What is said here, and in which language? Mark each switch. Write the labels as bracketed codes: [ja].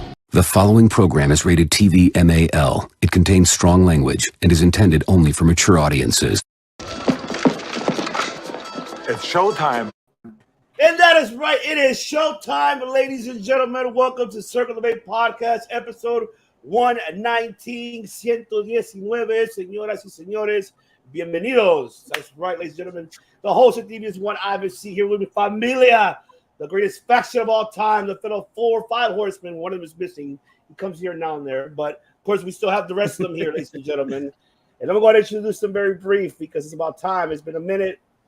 [en] The following program is rated TV MAL. It contains strong language and is intended only for mature audiences. It's showtime. And that is right. It is showtime, ladies and gentlemen. Welcome to Circle of Eight Podcast, episode 119, 119. [es] Señoras y señores, bienvenidos. [en] That's right, ladies and gentlemen. The host of TV is one Ivan C. Here with me, Familia, the greatest faction of all time, the fellow 4 or 5 horsemen. One of them is missing. He comes here now and there. But, of course, we still have the rest of them here, ladies and gentlemen. And I'm going to introduce them very brief because it's about time. It's been a minute.